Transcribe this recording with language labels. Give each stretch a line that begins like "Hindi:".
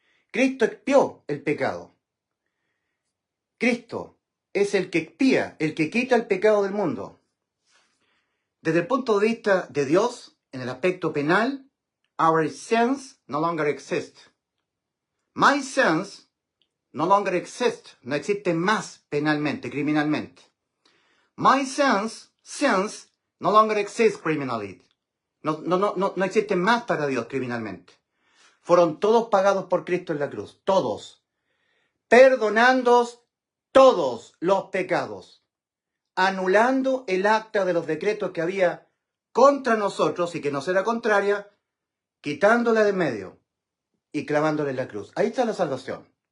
Spanish: Cristo expió el pecado. Cristo es el que expía, el que quita el pecado del mundo. Desde el punto de vista de Dios, en el aspecto penal,
English: our sins no longer exist. My sins no longer exist.
Spanish: No existen más penalmente, criminalmente.
English: My sins no longer exist criminally.
Spanish: No existen más para Dios criminalmente. Fueron todos pagados por Cristo en la cruz. Todos. Perdonándoos todos los pecados. Anulando el acta de los decretos que había contra nosotros y que nos era contraria, quitándola de medio y clavándola en la cruz. Ahí está la salvación.